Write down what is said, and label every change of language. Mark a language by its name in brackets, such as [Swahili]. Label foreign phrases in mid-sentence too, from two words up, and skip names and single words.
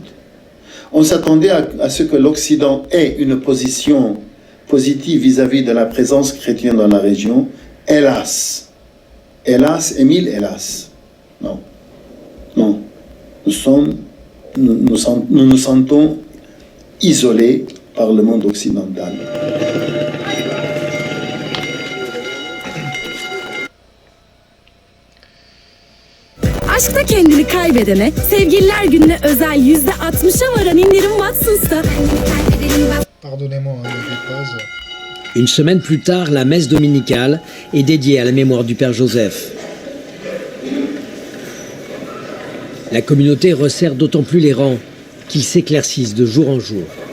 [French] On s'attendait à ce que l'Occident ait une position positive vis-à-vis de la présence chrétienne dans la région. Hélas. Hélas et mille hélas. Non. Non. Nous nous sentons isolés par le monde occidental. [Turkish] Aşkta kendini kaybedene, sevgililer gününe özel %60'a varan indirim Watsons'ta. [French] Pardonnez-moi, il y a des pauses. Une semaine plus tard, la messe dominicale est dédiée à la mémoire du Père Joseph. La communauté resserre d'autant plus les rangs qu'ils s'éclaircissent de jour en jour.